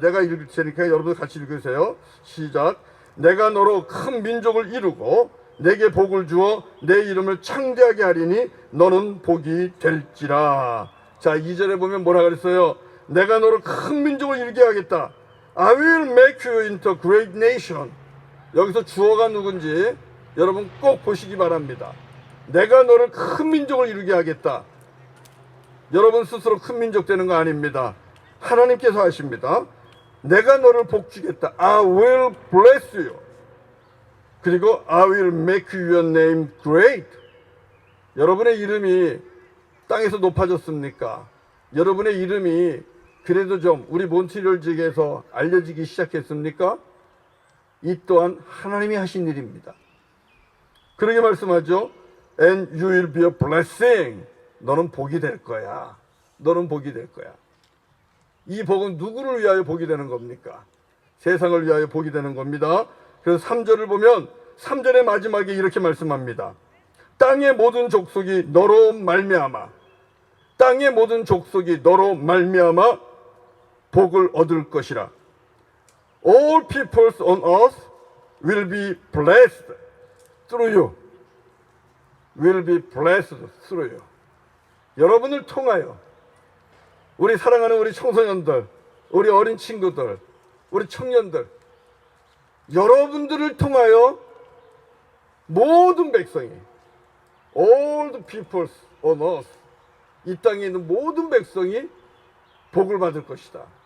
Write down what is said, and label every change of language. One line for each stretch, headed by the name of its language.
Korean: 내가 읽을 테니까 여러분 같이 읽으세요. 시작. 내가 너로 큰 민족을 이루고 내게 복을 주어 내 이름을 창대하게 하리니 너는 복이 될지라. 자, 2절에 보면 뭐라 그랬어요? 내가 너로 큰 민족을 이루게 하겠다.
English: I will make you into a great nation.
Korean: 여기서 주어가 누군지 여러분 꼭 보시기 바랍니다. 내가 너를 큰 민족을 이루게 하겠다. 여러분 스스로 큰 민족 되는 거 아닙니다. 하나님께서 하십니다. 내가 너를 복주겠다.
English: I will bless you. 그리고 I will make your name great.
Korean: 여러분의 이름이 땅에서 높아졌습니까? 여러분의 이름이 그래도 좀 우리 몬트리올 지역에서 알려지기 시작했습니까? 이 또한 하나님이 하신 일입니다. 그러게 말씀하죠.
English: And you will be a blessing.
Korean: 너는 복이 될 거야. 너는 복이 될 거야. 이 복은 누구를 위하여 복이 되는 겁니까? 세상을 위하여 복이 되는 겁니다. 그래서 3절을 보면 3절의 마지막에 이렇게 말씀합니다. 땅의 모든 족속이 너로 말미암아, 땅의 모든 족속이 너로 말미암아 복을 얻을 것이라.
English: All peoples on earth will be blessed through you. Will be blessed through you.
Korean: 여러분을 통하여 우리 사랑하는 우리 청소년들, 우리 어린 친구들, 우리 청년들, 여러분들을 통하여 모든 백성이,
English: all the peoples on earth,
Korean: 이 땅에 있는 모든 백성이 복을 받을 것이다.